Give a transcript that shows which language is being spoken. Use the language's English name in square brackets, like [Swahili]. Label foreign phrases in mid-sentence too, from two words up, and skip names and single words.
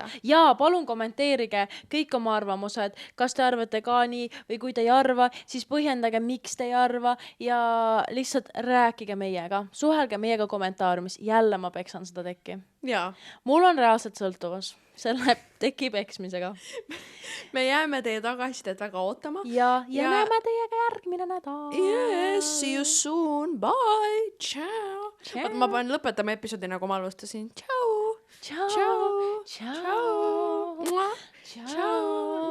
[Estonian] Ja palun kommenteerige kõik oma arvamused, kas te arvate ka nii või kui te ei arva, siis põhjendage, miks te ei arva ja lihtsalt rääkige meiega. Suhelge meiega kommentaariumis, jälle ma peksan seda tekki. Jaa. Mul on reaalselt sõltuvus. selle teki peksmisega. Me jääme teie tagasisidet väga ootama. Ja näeme teiega järgmine nädal. [English] Yes, see you soon. Bye. [Estonian] Ciao. Ciao. Oota, ma panen lõpetama episoodi, nagu ma alustasin. Ciao. Ciao. Ciao. Ciao. Ciao. Ciao.